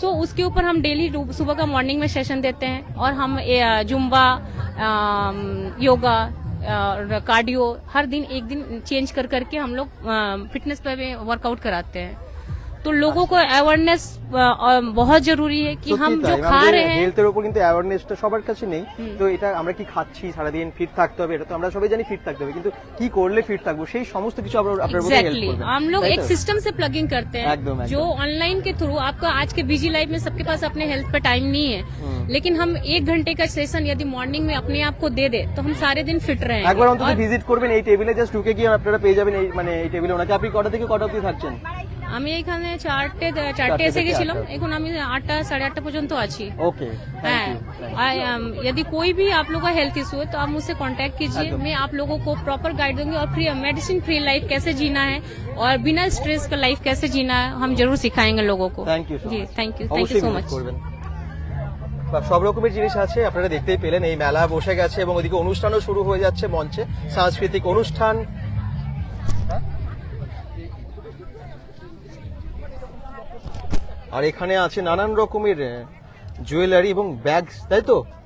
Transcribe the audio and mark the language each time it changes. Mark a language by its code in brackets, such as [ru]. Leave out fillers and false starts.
[hi] सो उसके ऊपर हम डेली सुबह का मॉर्निंग में सेशन देते हैं, और हम जुम्बा, योगा और कार्डियो हर दिन एक दिन चेंज कर करके हम लोग फिटनेस पे वर्कआउट कराते हैं। तो लोगों को অ্যাওয়ারনেস बहुत জরুরি है कि हम जो खा रहे हैं [bn] হেলথের উপর কিন্তু অ্যাওয়ারনেসটা সবার কাছে নেই। তো এটা আমরা কি খাচ্ছি, সারাদিন ফিট থাকতে হবে, এটা তো আমরা সবাই জানি ফিট থাকতে হবে, কিন্তু কি করলে ফিট থাকবো সেই সমস্ত কিছু আপনারা বলতে হেল্প করবেন। [hi] हम लोग एक सिस्टम से प्लगिंग करते हैं जो ऑनलाइन के थ्रू आपका आज के बिजी लाइफ में सबके पास अपने हेल्थ पे टाइम नहीं है, लेकिन हम 1 घंटे का सेशन यदि मॉर्निंग में अपने आप को दे दे तो हम सारे दिन फिट रहेंगे। [bn] একবার অন্তত ভিজিট করবেন এই টেবিলে, জাস্ট ঢুকে গিয়ে আপনারা পেয়ে যাবেন এই মানে এই টেবিলে ওনাকে। আপনি কটা থেকে কটা অবধি থাকছেন? আমি এখানে চারটে এসে গেছিলাম, এখন আমি 8টা 8:30 পর্যন্ত আছি। [en] okay [hi] हाँ, यदि कोई भी आप लोगों का हेल्थ इशू है तो आप मुझसे कांटेक्ट कीजिए, मैं आप लोगों को प्रॉपर गाइड दूंगी और फ्री मेडिसिन फ्री लाइफ कैसे जीना है और बिना स्ट्रेस का लाइफ कैसे जीना है हम जरूर सिखाएंगे लोगों को। [en] thank you ji thank you [bn] অবশ্যই [en] So visit much. [bn] করবেন। বা সব রকমের জিনিস আছে, আপনারা দেখতেই পেলেন এই মেলা বসে গেছে এবং ওদিকে অনুষ্ঠানও শুরু হয়ে যাচ্ছে মঞ্চে, সাংস্কৃতিক অনুষ্ঠান। আর এখানে আছে নানান রকমের জুয়েলারি এবং ব্যাগ, তাই তো?